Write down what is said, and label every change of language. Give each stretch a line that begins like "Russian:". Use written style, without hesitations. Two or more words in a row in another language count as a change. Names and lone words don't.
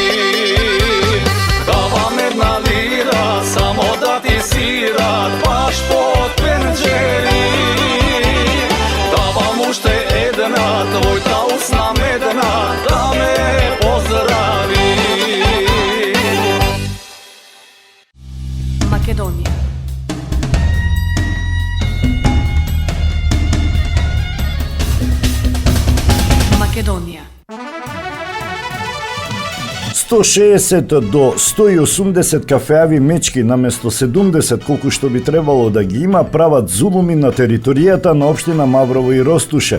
Macedonian: Da vam jedna lira, samo da ti svirat baš pod penđeri. Da vam ušte jedna, tvojta usna medna, da me pozdravi. Македонија. Македонија. 160 до 180 кафеави мечки наместо 70 колку што би требало да ги има прават зулуми на територијата на општина Маврово и Ростуше.